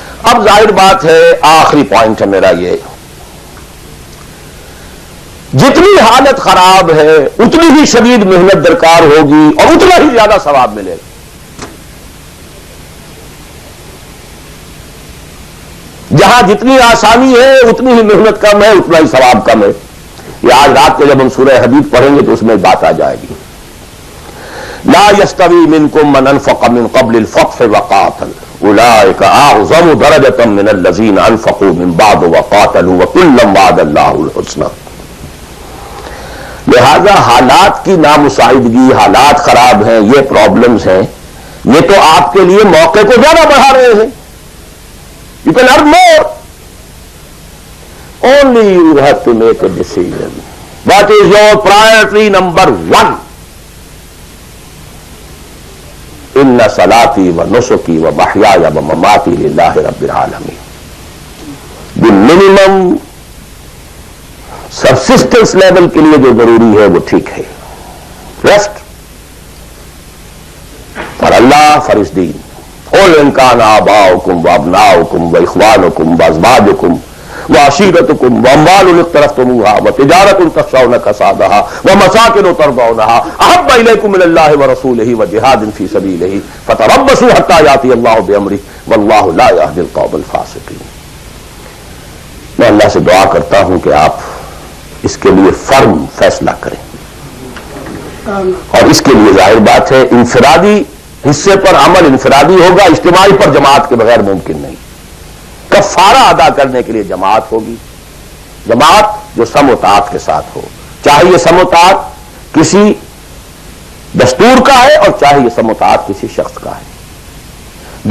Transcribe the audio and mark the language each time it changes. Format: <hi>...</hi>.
<ur>اب ظاہر بات ہے، آخری پوائنٹ ہے میرا یہ، جتنی حالت خراب ہے اتنی ہی شدید محنت درکار ہوگی اور اتنا ہی زیادہ ثواب ملے گا. جہاں جتنی آسانی ہے اتنی ہی محنت کم ہے، اتنا ہی ثواب کم ہے. یہ آج رات کو جب ہم سورہ حدید پڑھیں گے تو اس میں بات آ جائے گی.</ur> <ar>لا يستوي منكم من انفق من قبل الفتح وقاتل اولئك اعظم درجة من الذين انفقوا من بعد وقاتلوا وكلا وعد الله الحسنى.</ar> <ur>لہذا حالات کی نامساعدگی، حالات خراب ہیں، یہ پرابلمز ہیں، یہ تو آپ کے لیے موقع کو زیادہ بڑھا رہے ہیں.</ur> <en>You can earn more. Only you have to make a decision. What is your priority number 1?</en> <ar>ان صلاتی و نسکی و محیای و مماتی للہ رب العالمین.</ar> <en>the minimum subsistence level</en> <ur>کے لیے جو ضروری ہے وہ ٹھیک ہے.</ur> <en>Rest for اللہ، for اس دین.</en> <ar>قل ان کان آباؤکم و ابناؤکم و اخوانکم و ازواجکم وعشيرتكم وأموال اقترفتموها وتجارة تخشون كسادها ومساكن ترضونها أحب إليكم من الله ورسوله وجهاد في سبيله فتربصوا حتى يأتي الله بأمره والله لا يهدي القوم الفاسقين.</ar> <ur>میں اللہ سے دعا کرتا ہوں کہ آپ اس کے لیے فرم فیصلہ کریں، اور اس کے لیے ظاہر بات ہے انفرادی حصے پر عمل انفرادی ہوگا، اجتماعی پر جماعت کے بغیر ممکن نہیں. کفارہ ادا کرنے کے لیے جماعت ہوگی، جماعت جو سم و طاعت کے ساتھ ہو، چاہے یہ سم و طاعت کسی دستور کا ہے اور چاہے یہ سم و طاعت کسی شخص کا ہے.</ur>